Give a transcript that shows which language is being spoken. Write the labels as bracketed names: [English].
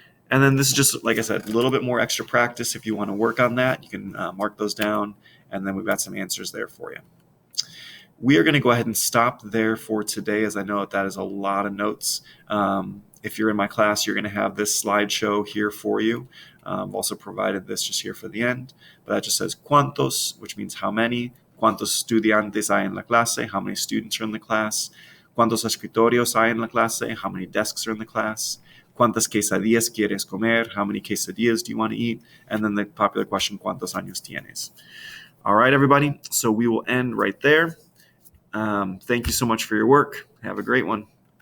[English] And then this is just, like I said, a little bit more extra practice. If you want to work on that, you can mark those down, and then we've got some answers there for you. We are going to go ahead and stop there for today, as I know that is a lot of notes. If you're in my class, you're going to have this slideshow here for you. I've also provided this just here for the end, but that just says cuántos, which means how many. [Spanish] ¿Cuántos estudiantes hay en la clase? [English] How many students are in the class? [Spanish] ¿Cuántos escritorios hay en la clase? [English] How many desks are in the class? [Spanish] ¿Cuántas quesadillas quieres comer? [English] How many quesadillas do you want to eat? And then the popular question, [Spanish] ¿cuántos años tienes? [English] All right, everybody. So we will end right there. Thank you so much for your work. Have a great one.